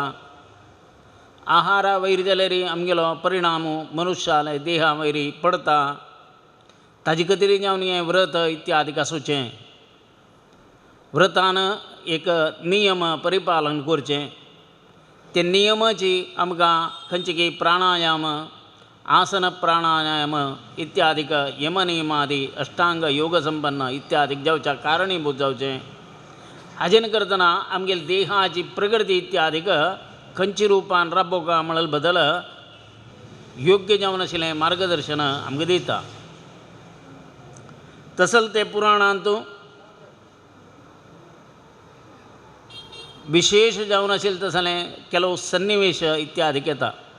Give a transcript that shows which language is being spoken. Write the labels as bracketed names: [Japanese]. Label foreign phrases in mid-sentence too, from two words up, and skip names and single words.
[Konkani] आहारा वयर जाल्यार आमगेलो परिणाम मनुश्याले देहा वयरी पडता। ताजे खातीर जावन हें व्रत इत्यादी आसूचें। व्रतान एक नियम परिपालन करचें। ते नियमाची आमकां खंयचे की प्राणायाम आसन प्राणायाम इत्यादीक यमनियमादी अष्टांग योग संपन्न इत्यादीक जावच्या कारणीभूत जावचें। हाजेन करतना आमगेल्या देहाची प्रगती इत्यादीक खंयची रुपान राबोवका म्हळ्यार बदल योग्य जावन आशिल्लें मार्गदर्शन आमकां दिता। तसल ते पुराणांत विशेष जावन आशिल्लें तसलें केलो सन्निवेश इत्यादी येता।